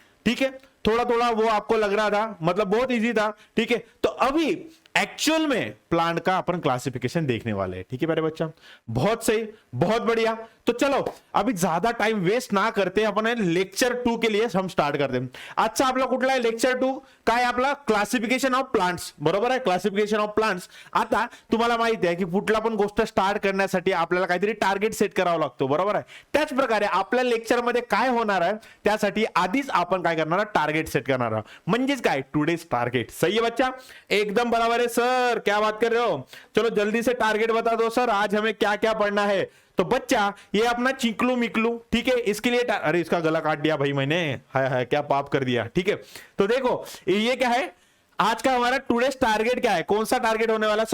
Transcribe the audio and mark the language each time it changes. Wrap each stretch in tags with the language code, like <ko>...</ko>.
<hi>ठीक है, थोड़ा थोड़ा वो आपको लग रहा था, मतलब बहुत इजी था. ठीक है. तो अभी एक्चुअल में प्लांट का अपन क्लासिफिकेशन देखने वाले हैं. ठीक है मेरे बच्चा, बहुत सही, बहुत बढ़िया. तो चलो अभी ज्यादा टाइम वेस्ट ना करते आपण लेक्चर 2 के लिए हम स्टार्ट करते.</hi> <mr>आजचा आपला कुठला आहे लेक्चर 2, काय आपला क्लासिफिकेशन ऑफ प्लांट्स, बरोबर आहे, क्लासिफिकेशन ऑफ प्लांट्स. आता तुम्हाला माहिती आहे की कुठला पण गोष्ट स्टार्ट करण्यासाठी आपल्याला काहीतरी टार्गेट सेट करावा लागतो, बरोबर आहे. त्याच प्रकारे आपल्या लेक्चर मध्ये काय होणार आहे, त्यासाठी आधीच आपण काय करणार आहोत, टार्गेट सेट करणार आहोत. म्हणजेच काय, टुडेज टार्गेट.</mr> <hi>सही है बच्चा, एकदम बराबर है. सर क्या बात कर रहे हो, चलो जल्दी से टारगेट बता दो सर, आज हमें क्या क्या पढ़ना है. तो बच्चा ये अपना चिकलू मिकलू, ठीक है, इसके लिए अरे इसका गला काट दिया भाई मैंने, हाय हाय क्या पाप कर दिया. ठीक है, तो देखो ये क्या है, आज का हमारा टुडेज टारगेट क्या है, कौन सा टारगेट होने वाला.</hi>